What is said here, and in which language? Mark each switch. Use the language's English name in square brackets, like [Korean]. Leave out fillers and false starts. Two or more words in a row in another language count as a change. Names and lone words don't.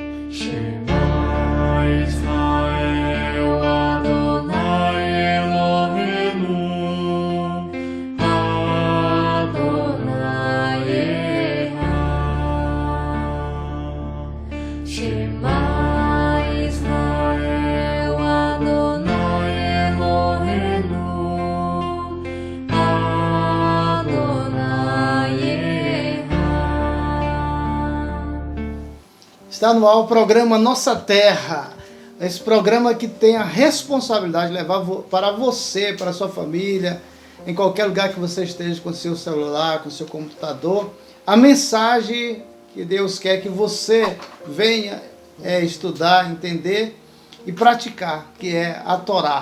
[Hebrew] שמע ישראל ה' אלהינו ה' אחד. שמע ישראל ה' אלהינו ה' אחד. [Portuguese] Está no ar o programa Nossa Terra. Esse programa que tem a responsabilidade de levar para você, para a sua família, em qualquer lugar que você esteja com o seu celular, com o seu computador, a mensagem que Deus quer que você venha estudar, entender e praticar, que é a Torá.